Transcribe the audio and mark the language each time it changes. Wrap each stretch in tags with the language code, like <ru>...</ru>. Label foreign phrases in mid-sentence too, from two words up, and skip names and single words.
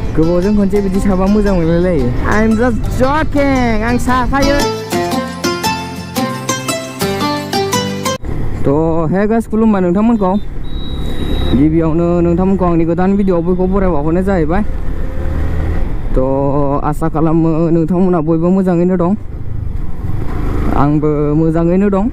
<brx>गोबावजों खनसे बिदि साबा मोजां मोनलायलायो।</brx> <en>I'm just joking,</en> <brx>आं साखायो। तो</brx> <en>hey guys</en> <brx>खुलुमबाय नोंथांमोनखौ। गिबियावनो नोंथांमोनखौ आंनि गोदान भिडिअ बयखौ बरायबावहरनाय जाहैबाय। तो आसा खालामो नोंथांमोना बयबो मोजाङैनो दं, आंबो मोजाङैनो दं।</brx>